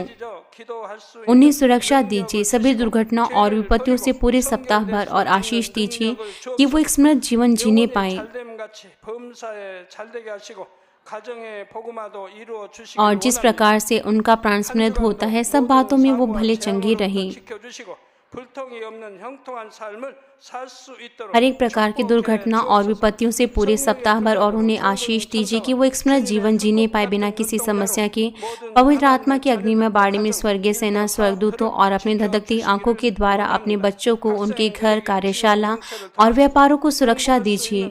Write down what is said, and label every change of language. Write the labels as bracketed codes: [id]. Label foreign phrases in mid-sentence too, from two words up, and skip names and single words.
[hi] उन्हें सुरक्षा दीजिए सभी दुर्घटना और विपत्तियों से पूरे सप्ताह भर, और आशीष दीजिए कि वो एक स्मृत जीवन जीने पाए। और जिस प्रकार से उनका प्राण स्मृत होता है, सब बातों में वो भले चंगे रहें। [ko] 살 수 있도록 [hi] हर एक प्रकार की दुर्घटना और विपत्तियों से पूरे सप्ताह भर और उन्हें आशीष दीजिए कि वो एक स्मृत जीवन जीने पाए बिना किसी समस्या के। पवित्र आत्मा की अग्नि में बाड़े में स्वर्गीय सेना स्वर्गदूतों और अपनी धधकती आंखों के द्वारा अपने बच्चों को, उनके घर, कार्यशाला और व्यापारों को सुरक्षा दीजिए।